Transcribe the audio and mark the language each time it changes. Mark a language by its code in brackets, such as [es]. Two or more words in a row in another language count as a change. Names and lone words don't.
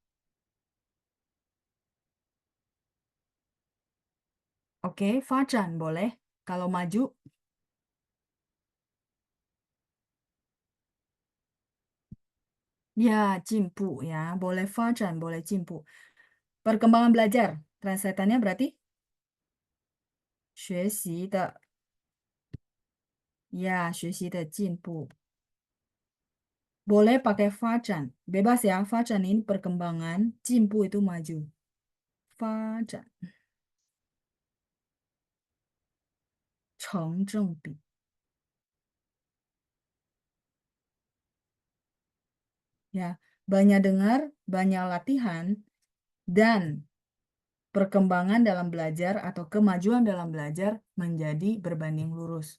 [id] Oke, fajan boleh. Kalau maju, ya, jimpu ya. Boleh fajan, boleh jimpu. Perkembangan belajar. Translatannya berarti [zh] 学习的 [id] ya, [zh] 学习的进步. [id] Boleh pakai fajan. Bebas ya, fajan ini perkembangan, jimpu itu maju. Fajan. [zh] 成正比. [id] Ya, banyak dengar, banyak latihan, dan perkembangan dalam belajar atau kemajuan dalam belajar menjadi berbanding lurus.